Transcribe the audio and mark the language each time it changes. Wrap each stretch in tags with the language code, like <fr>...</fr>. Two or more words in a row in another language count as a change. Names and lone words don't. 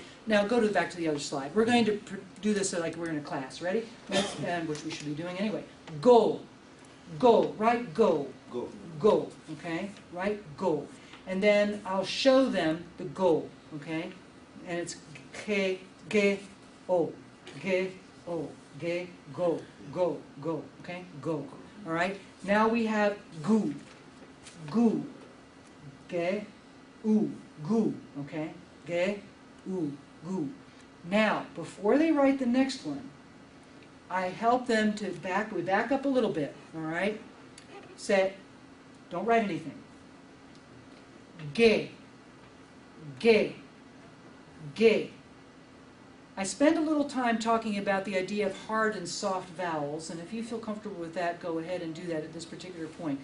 <en>Now go back to the other slide. We're going to do this like we're in a class, ready? And which we should be doing anyway. Go, go, write go. Go. Go, okay? Write go. And then I'll show them the go, okay? And it's ge, ge, o, ge, o, ge, go, go, go, okay? Go. All right? Now we have gu, gu, ge, u, gu, okay? Ge, u, gu. Now, before they write the next one, I help them to we back up a little bit, all right? Say, don't write anything. Ge, ge, ge. I spend a little time talking about the idea of hard and soft vowels, and if you feel comfortable with that, go ahead and do that at this particular point.</en>